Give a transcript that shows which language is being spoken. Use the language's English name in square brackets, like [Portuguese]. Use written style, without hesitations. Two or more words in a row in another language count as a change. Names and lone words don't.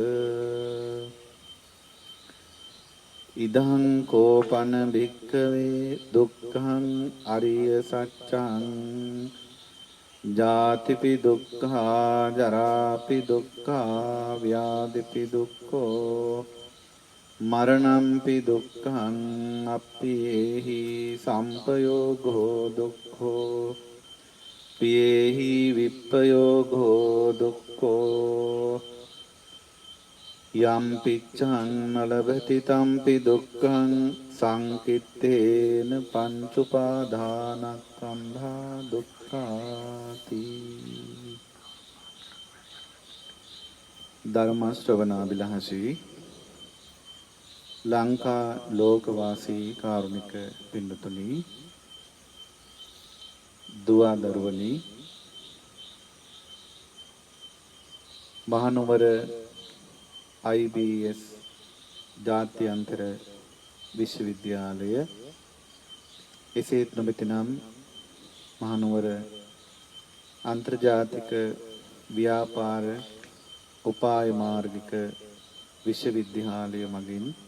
[Pali] ඉදං කෝපන භික්ඛවේ දුක්ඛං අරිය සත්‍යං ජාතිපි දුක්ඛා ජරාපි දුක්ඛා ව්‍යාධිපි දුක්ඛෝ මරණම්පි දුක්ඛං අප්පියේහි සම්පයෝගෝ දුක්ඛෝ පියේහි විප්පයෝගෝ දුක්ඛෝ යම් පිච්ඡං නලභති තම්පි දුක්ඛං සංකිට්ඨේන පංච උපාදානස්කන්ධා දුක්ඛාති. [Sinhala] ධර්ම ශ්‍රවණාබිලාෂී ලංකා ලෝකවාසී කාරුණික පින්නතුනි, දුව දරුවනි, මහනුවර IBS ජාත්‍යන්තර විශ්වවිද්‍යාලය, එසේත් නොමැතිනම් මහනුවර අන්තර්ජාතික ව්‍යාපාර උපාය මාර්ගික විශ්වවිද්‍යාලය මගින්